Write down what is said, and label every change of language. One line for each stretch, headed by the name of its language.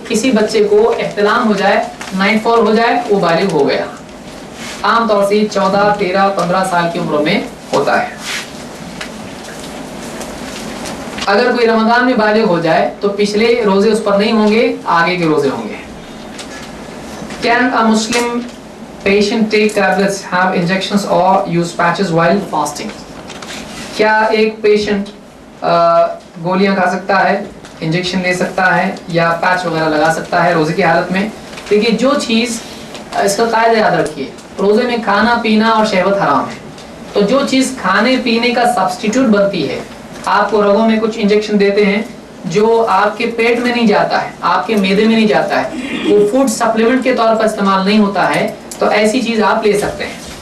Urdu: کسی بچے کو احتلام ہو جائے، نائٹ فال ہو جائے، وہ بالغ ہو گیا. عام طور سے 14 13 15 سال کی عمر میں ہوتا ہے. اگر کوئی رمضان میں بالغ ہو جائے تو پچھلے روزے اس پر نہیں ہوں گے، آگے کے روزے ہوں گے.
English: Can a Muslim patient take tablets, have injections or use patches while fasting?
Urdu: کیا ایک پیشنٹ گولیاں کھا سکتا ہے، انجیکشن لے سکتا ہے یا پیچ وغیرہ لگا سکتا ہے روزے کی حالت میں؟ دیکھیے جو چیز، اس کا قاعدہ یاد رکھیے، روزے میں کھانا پینا اور شہوت حرام ہے. تو جو چیز کھانے پینے کا سبسٹیٹیوٹ بنتی ہے، آپ کو رگوں میں کچھ انجیکشن دیتے ہیں جو آپ کے پیٹ میں نہیں جاتا ہے، آپ کے معدے میں نہیں جاتا ہے، وہ فوڈ سپلیمنٹ کے طور پر استعمال نہیں ہوتا ہے، تو ایسی چیز آپ لے سکتے ہیں.